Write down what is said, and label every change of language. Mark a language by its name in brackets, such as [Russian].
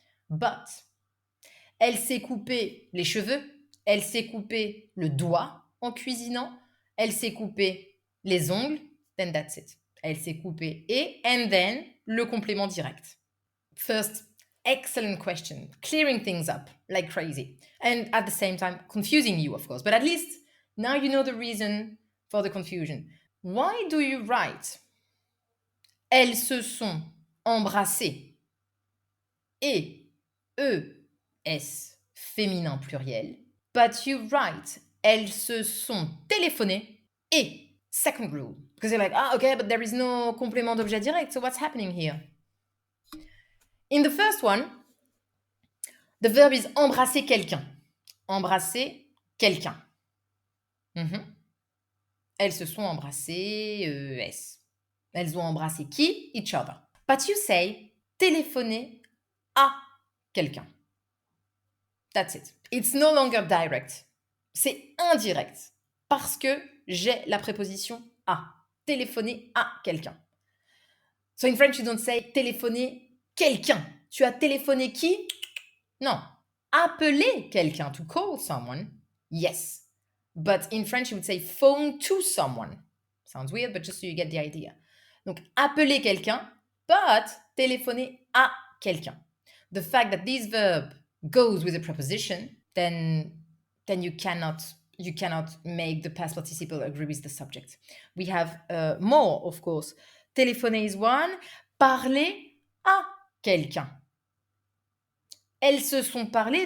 [English] But, [French] elle s'est coupée les cheveux, elle s'est coupée le doigt en cuisinant, elle s'est coupée les ongles, [English] then that's it. [French] Elle s'est coupée et, [English] and then, [French] le complément direct. [English] First, excellent question. Clearing things up like crazy. And at the same time, confusing you, of course. But at least, now you know the reason for the confusion. Why do you write [French] elles se sont embrassées et ES féminin pluriel, [English] but you write [French] elles se sont téléphonées et [English] second rule. Because you're like, okay, but there is no [French] complément d'objet direct, [English] so what's happening here? In the first one, the verb is [French] embrasser quelqu'un. Embrasser quelqu'un. Elles se sont embrassées, ES. Elles ont embrassé qui? [English] Each other. But you say [French] téléphoner à quelqu'un. [English] That's it. It's no longer direct. [French] C'est indirect. Parce que j'ai la préposition à. Téléphoner à quelqu'un. [English] So in French, you don't say [French] téléphoner quelqu'un. Tu as téléphoné qui? Non. Appeler quelqu'un. [English] To call someone. Yes. But in French, you would say phone to someone. Sounds weird, but just so you get the idea. [French] Donc, appeler quelqu'un, [English] but [French] téléphoner à quelqu'un. [English] The fact that this verb goes with a preposition, then you cannot make the past participle agree with the subject. We have more, of course. Téléphoner is one. [French] Parler à quelqu'un. Elles se sont parlé.